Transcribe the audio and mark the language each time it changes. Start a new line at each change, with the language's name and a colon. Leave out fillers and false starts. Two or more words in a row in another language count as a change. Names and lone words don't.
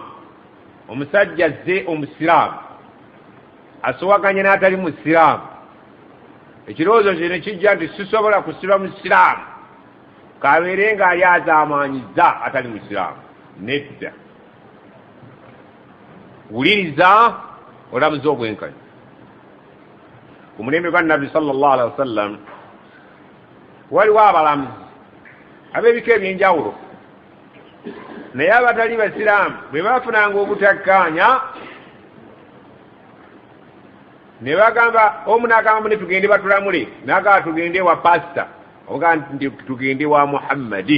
Ganda: Omusajja azze omusiraamu asowaganye n'atali musiraamu, ekirowoozo kye ne kijja nti sisobola kusiba musiraamu, kabeere ng'ali azaamaanyiza atali musiraamu. Nedda, wuliriza olamuza obwenkanya. Ku mulembe gwa Nabbi
Arabic: صلى الله عليه وسلم
Ganda: waliwo abalamuzi ab'ebika ebyenjawulo, naye abatali basiraamu bwe baafunanga obutakkaanya ne bagamba, omu n'agamba mune tugende batulamule, n'agamba tugende wa pasita, obuga nti tugende wa Muhammadi.